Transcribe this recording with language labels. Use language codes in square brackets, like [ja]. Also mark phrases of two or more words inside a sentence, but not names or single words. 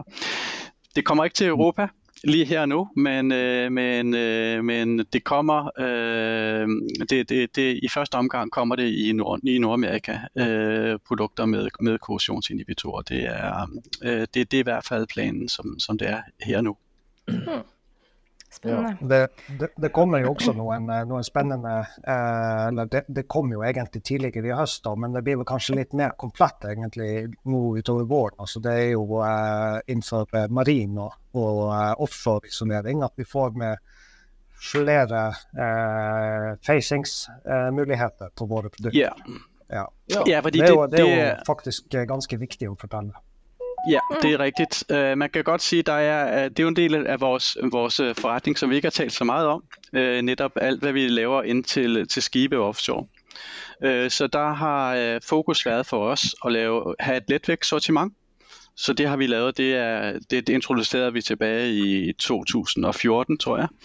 [da] Det kommer ikke til Europa lige her nu, men det kommer, i første omgang kommer det i Nordamerika, produkter med korrosionsinhibitorer. Det er i hvert fald planen, som det er her nu. [no] Spennende. Det kommer jo også noen spennende, eller det kom jo egentlig tidligere i høst da, men det blir vel kanskje litt mer komplett egentlig nå utover våren. Altså det er jo innenfor marin og offshore-isolering at vi får med flere facings-muligheter på våre produkter. Ja, fordi det er jo faktisk ganske viktig å fortelle. [da] Ja, det er rigtigt. Man kan godt sige, det er jo en del af vores forretning, som vi ikke har talt så meget om. Netop alt, hvad vi laver ind til skibe offshore. Så der har fokus været for os at have et letvægtssortiment. Så det har vi lavet, det introducerede vi tilbage i 2014, tror jeg.